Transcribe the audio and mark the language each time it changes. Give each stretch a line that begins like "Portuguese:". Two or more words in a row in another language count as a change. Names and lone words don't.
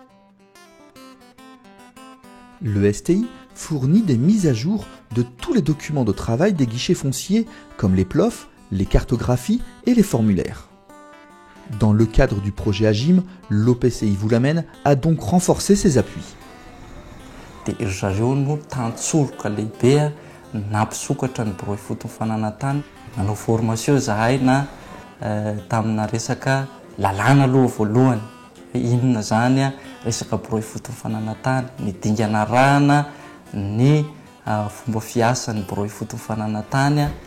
French: Le STI fournit des mises à jour de tous les documents de travail des guichets fonciers comme les PLOF, les cartographies et les formulaires. Dans le cadre du projet AGIM, l'OPCI vous l'amène a donc renforcé ses appuis.
Malagasy: Dia ry zareo no tantsoroka lehibe nampisokatra ny biro fotony fananantany nanao formation zahay na tamina resaka lalàna aloha voalohany inona zany resaka biro fotony fananantany ny dingana rana ny fomba fiasan'ny biro fotony fananantany